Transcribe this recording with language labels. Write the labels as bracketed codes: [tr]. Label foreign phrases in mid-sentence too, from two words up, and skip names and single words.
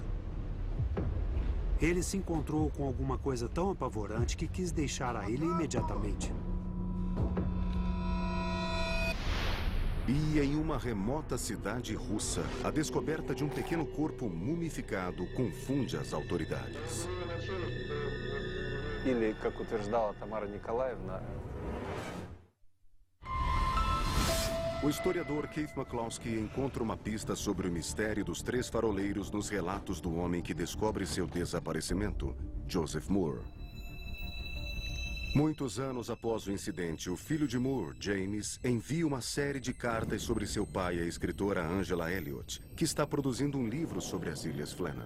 [pt] Ele se encontrou com alguma coisa tão apavorante que quis deixar a ilha imediatamente. E em uma remota cidade russa, a descoberta de um pequeno corpo mumificado confunde as autoridades. [ru] Или, как утверждала Тамара Николаевна, [pt] O historiador Keith McCloskey encontra uma pista sobre o mistério dos 3 faroleiros nos relatos do homem que descobre seu desaparecimento, Joseph Moore. Muitos anos após o incidente, o filho de Moore, James, envia uma série de cartas sobre seu pai, a escritora Angela Elliott, que está produzindo um livro sobre as Ilhas Flannan.